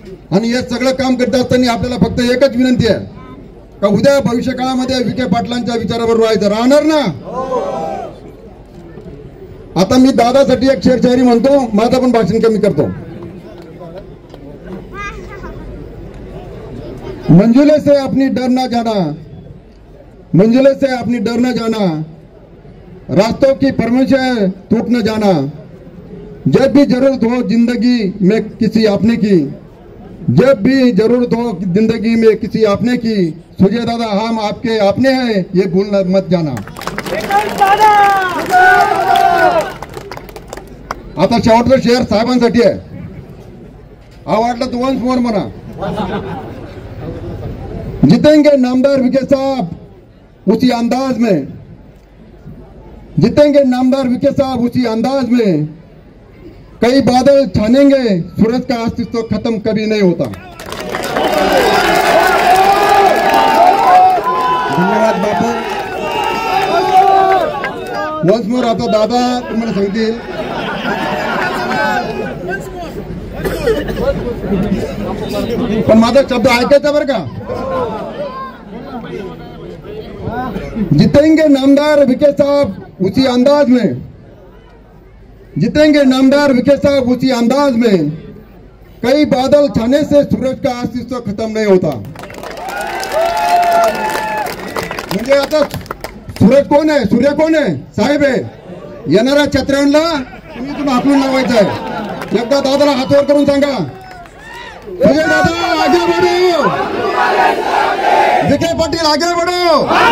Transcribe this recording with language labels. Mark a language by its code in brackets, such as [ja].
[mr] आणि हे सगळं काम करत असताना आपल्याला फक्त एकच विनंती आहे का उद्या भविष्य काळामध्ये विखे पाटलांच्या विचारावर राहायचं, राहणार ना? आता मी दादासाठी एक शेरशायरी म्हणतो, माझं पण भाषण कमी करतो. [hi] मंजिले से अपनी डर ना जाना, मंजिले से अपनी डर न जाना, रास्तों की परमिशन टूट न जाना, जब भी जरूरत हो जिंदगी में किसी अपने की, जब भी जरूरत हो जिंदगी में किसी अपने की, सुजय दादा हम आपके अपने हैं ये भूलना मत जाना. [mr] आता शेवटचं शेअर साहेबांसाठी आहे. आवडला तो वन्स मोर म्हणा. [hi] जीतेंगे नामदार विखे साहब उसी अंदाज में, जीतेंगे नामदार विखे साहब उसी अंदाज में, कई बादल छानेंगे सूरज का अस्तित्व खत्म कभी नहीं होता. [mr] धन्यवाद बापू. [en] Once more. [mr] आता दादा तुम्हाला सांगतील पण माझा शब्द ऐकायचा बरं का. [hi] जीतेंगे नामदार विखे साहब उसी अंदाज में, जीतेंगे नामदार विखे साहब उसी अंदाज में, कई बादल छाने से सूरज का अस्तित्व खत्म नहीं होता. [mr] म्हणजे आता सूरज कोण आहे, सूर्य कोण आहे? साहेब आहे. येणाऱ्या छत्र्यांना तुम्ही इथून हाकलून लावायचं आहे. एकदा दादाला हातवर करून सांगा, [hi] सुजय दादा आगे बढ़ो, [mr] विखे पाटील आगे बढ़ो.